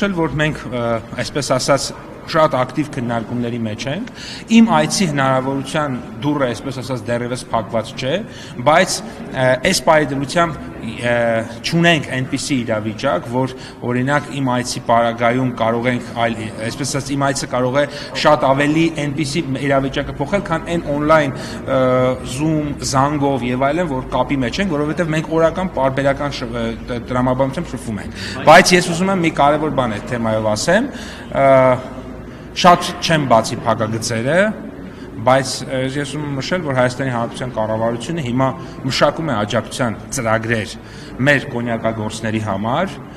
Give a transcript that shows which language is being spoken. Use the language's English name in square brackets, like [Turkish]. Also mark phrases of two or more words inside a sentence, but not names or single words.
[Armenian] նշել, որ մենք, այսպես ասած, շատ ակտիվ քննարկումների մեջ ենք։ Իմ այցի հնարավորության դուռը, այսպես ասած, դեռևս փակված չէ, բայց այս պայմանությամբ չունենք այնպիսի իրավիճակ, որ օրինակ իմ այցի պարագայում կարող ենք այսպես ասած, իմ այցը կարող է շատ ավելի այնպիսի իրավիճակը փոխել, քան այն on-line Zoom, զանգով եւ այլն, որ կապի մեջ ենք, որովհետեւ մենք օրական պարբերական տրամաբանությամբ շփվում ենք։ Բայց ես ուզում եմ մի կարևոր բան այդ թեմայով ասեմ, շատ չեմ բացի փակագծերը, բայց ես ուզում եմ նշել, որ Հայաստանի Հանրապետության կառավարությունը հիմա մշակում է աջակցության ծրագրեր մեր կոնյակագործների համար,